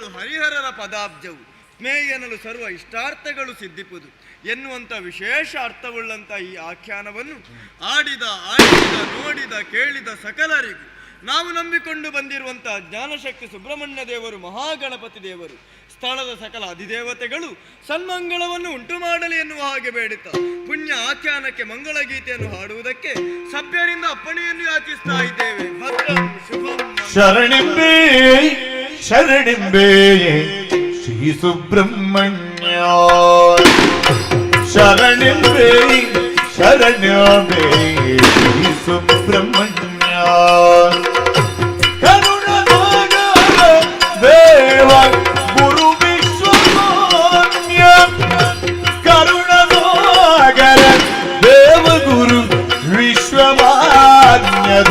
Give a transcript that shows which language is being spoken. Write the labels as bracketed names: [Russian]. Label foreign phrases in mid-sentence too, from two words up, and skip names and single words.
[Kannada] ಹರಿಹರರ ಪದಾಬ್ಜವು, ಮೇ ಎನ್ನಲು ಸರ್ವ ಇಷ್ಟಾರ್ಥಗಳು ಸಿದ್ಧಿಪುದು ಎನ್ನುವಂಥ ವಿಶೇಷ ಅರ್ಥವುಳ್ಳಂಥ ಈ ಆಖ್ಯಾನವನ್ನು ಆಡಿದ ನೋಡಿದ ಕೇಳಿದ ಸಕಲರಿಗೂ ನಾವು ನಂಬಿಕೊಂಡು ಬಂದಿರುವಂತಹ ಜ್ಞಾನಶಕ್ತಿ ಸುಬ್ರಹ್ಮಣ್ಯ ದೇವರು, ಮಹಾಗಣಪತಿ ದೇವರು, ಸ್ಥಳದ ಸಕಲ ಅಧಿದೇವತೆಗಳು ಸನ್ಮಂಗಳವನ್ನು ಉಂಟು ಮಾಡಲಿ ಎನ್ನುವ ಹಾಗೆ ಬೇಡುತ್ತಾ ಪುಣ್ಯ ಆಖ್ಯಾನಕ್ಕೆ ಮಂಗಳ ಗೀತೆಯನ್ನು ಹಾಡುವುದಕ್ಕೆ ಸಭ್ಯರಿಂದ ಅಪ್ಪಣೆಯನ್ನು ಯಾಚಿಸ್ತಾ ಇದ್ದೇವೆ. ಭದ್ರಂ ಶುಭಂ. ಶರಣಿಂಬೆ ಶರಣಿಂಬೆ ಶ್ರೀ ಸುಬ್ರಹ್ಮಣ್ಯ, ಶರಣಿಂಬೆ ಶರಣ್ಯಂಬೆ ಶ್ರೀ ಸುಬ್ರಹ್ಮಣ್ಯ, ಕರುಣನಾಗ ದೇವ ಗುರು ವಿಶ್ವಮಾನ್ಯ, ಕರುಣನಾಗರ ದೇವ ಗುರು ವಿಶ್ವಮಾನ್ಯ,